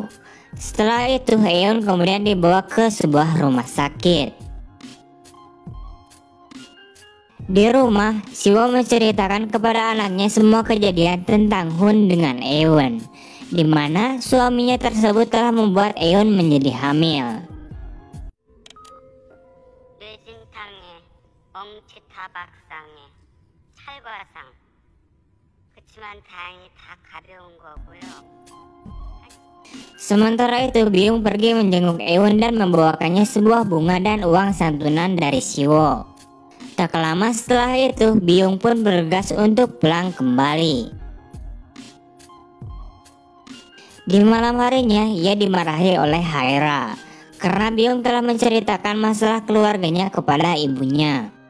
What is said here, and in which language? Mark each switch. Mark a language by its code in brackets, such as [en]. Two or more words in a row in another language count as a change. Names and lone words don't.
[id] Setelah itu Eun kemudian dibawa ke sebuah rumah sakit. Di rumah, Siwo menceritakan kepada anaknya semua kejadian tentang Hun dengan Eun, di mana suaminya tersebut telah membuat Eun menjadi hamil. [ko] 뇌진탕에 멍치타박상에 찰과상 그치만 다행히 다 가벼운 거고요. [id] Sementara itu, Byung pergi menjenguk Eun dan membawakannya sebuah bunga dan uang santunan dari Siwo. Tak lama setelah itu, Byung pun bergegas untuk pulang kembali. Di malam harinya, ia dimarahi oleh Haera karena Byung telah menceritakan masalah keluarganya kepada ibunya.